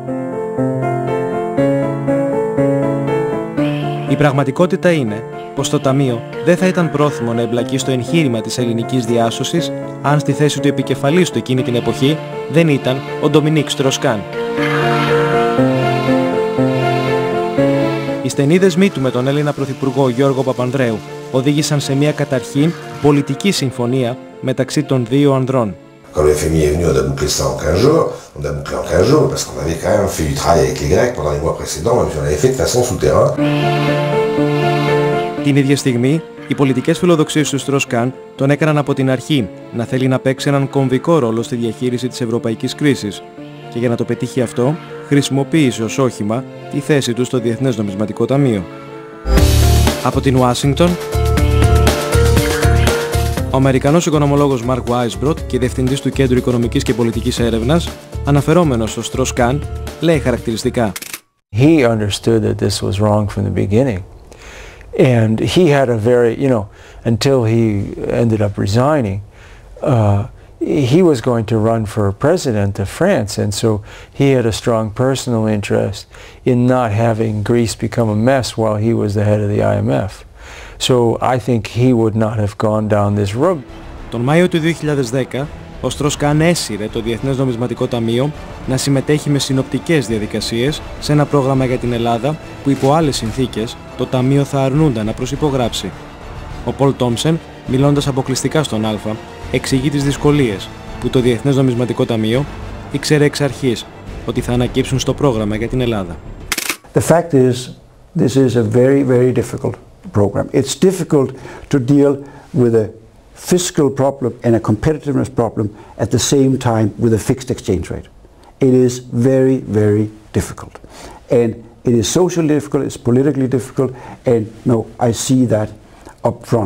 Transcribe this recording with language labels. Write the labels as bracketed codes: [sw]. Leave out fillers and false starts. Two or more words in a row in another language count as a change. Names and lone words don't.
[el] Η πραγματικότητα είναι πως το Ταμείο δεν θα ήταν πρόθυμο να εμπλακεί στο εγχείρημα της ελληνικής διάσωσης αν στη θέση του επικεφαλής του εκείνη την εποχή δεν ήταν ο Ντομινίκ Στροσκάν. Οι στενοί δεσμοί του με τον Έλληνα Πρωθυπουργό Γιώργο Παπανδρέου οδήγησαν σε μια καταρχήν πολιτική συμφωνία μεταξύ των δύο ανδρών. [fr] Quand le FMI est venu, on a bouclé ça en 15 jours. On a bouclé en 15 jours parce qu'on avait quand même fait du travail avec les Grecs pendant les mois précédents, même si on l'avait fait de façon souterrain. [el] Την ίδια στιγμή, οι πολιτικές φιλοδοξίες του Στροσκάν τον έκαναν από την αρχή να θέλει να παίξει έναν κομβικό ρόλο στη διαχείριση της ευρωπαϊκής κρίσης. Και για να το πετύχει αυτό, χρησιμοποίησε ως όχημα τη θέση του στο Διεθνές Νομισματικό Ταμείο. Από την Ουάσιγκτον, ο Αμερικανός οικονομολόγος Μαρκ Βάισμπροτ και διευθυντής του Κέντρου Οικονομικής και Πολιτικής Έρευνας, αναφερόμενος στο Στροσκάν, λέει χαρακτηριστικά. [en] He understood that this was wrong from the beginning. And he had a very, until he ended up resigning, he was going to run for president of France, and so he had a strong personal interest in not having Greece become a mess while he was the head of the IMF. So I think he would not have gone down this road. [el] Τον Μάιο του 2010, ο Στροσκάν έσυρε το Διεθνές Νομισματικό Ταμείο να συμμετέχει με συνοπτικές διαδικασίες σε ένα πρόγραμμα για την Ελλάδα που υπό άλλες συνθήκες το Ταμείο θα αρνούνταν να προσυπογράψει. Ο Πολ Τόμσεν, μιλώντας αποκλειστικά στον Α, εξηγεί τις δυσκολίες που το Διεθνές Νομισματικό Ταμείο ήξερε εξ αρχής ότι θα ανακύψουν στο πρόγραμμα για την Ελλάδα. [en] The fact is, this is a very, very difficult program. It's difficult to deal with a fiscal problem and a competitiveness problem at the same time with a fixed exchange rate. It is very, very difficult. And it is socially difficult, it's politically difficult, and no, I see that up front.